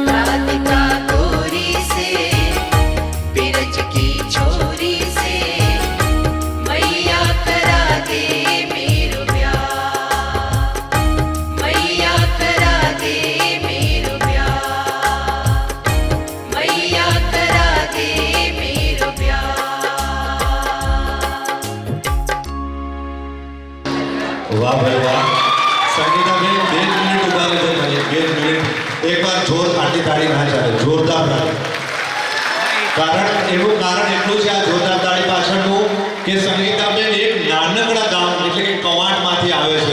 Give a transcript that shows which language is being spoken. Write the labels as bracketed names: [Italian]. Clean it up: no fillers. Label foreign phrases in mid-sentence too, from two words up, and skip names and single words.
[Hindi] राधिका गोरी से बिरज की छोरी से मैया करा दे मेरो ब्याह। मैया करा दे मेरो ब्याह। मैया करा दे मेरो ब्याह। [Gujarati] વાહ ભાઈ વાહ. સંગીતાબેન 2 મિનિટ ઉભા રહેજો ખાલી 2 મિનિટ. એકવાર જોર ખાટી તાળી ના ચાલે, જોરદાર તાળી. કારણ એટલું છે આ જોરદાર તાળી પાછળનું કે સંગીતાબેન એક નાનકડા ગામ એટલે કે કવાંટમાંથી આવે છે.